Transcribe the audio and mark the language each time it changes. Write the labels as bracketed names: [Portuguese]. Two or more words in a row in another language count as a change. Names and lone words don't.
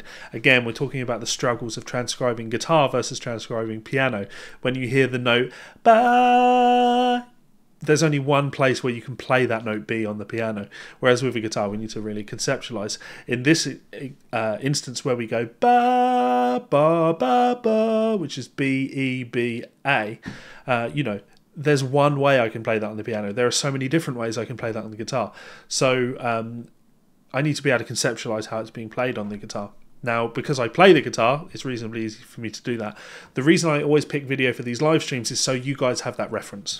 [English] Again, we're talking about the struggles of transcribing guitar versus transcribing piano. When you hear the note ba, there's only one place where you can play that note B on the piano, whereas with a guitar we need to really conceptualize. In this instance where we go ba ba ba ba, which is B E B A, you know, there's one way I can play that on the piano. There are so many different ways I can play that on the guitar. So I need to be able to conceptualize how it's being played on the guitar. Now, because I play the guitar, it's reasonably easy for me to do that. The reason I always pick video for these live streams is so you guys have that reference.